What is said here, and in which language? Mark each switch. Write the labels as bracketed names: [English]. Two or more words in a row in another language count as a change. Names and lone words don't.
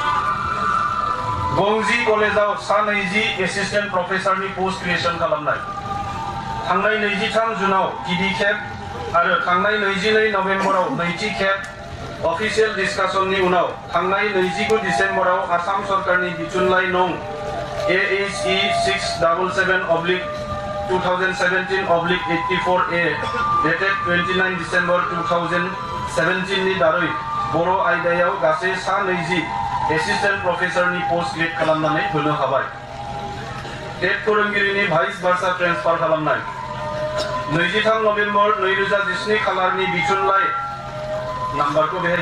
[Bodo] गंजी कलेजाव सा 20 [English] assistant professorni post creation [Bodo] खालामनाय थांनाय 23 जुनाव गिबि खेब आरो थांनाय 22 नभेम्बराव नैथि खेब [English] official discussionni [Bodo] उनाव थांनाय 29 डिसेम्बराव आसाम सरकारनि बिथुनलाइ नं AHE 677/2017/84A dated 29 डिसेम्बर 2017 नि दारै बर' आयदायाव गासै सा 20 [English] assistant professorni post create [Bodo] खालामनानै होनो हाबाय। टेट फोरोंगिरिनि [English] vice versa transfer [Bodo] खालामनाय 23 नभेम्बर 2017 खालारनि बिथुनलाइ नाम्बारखौ बेहाय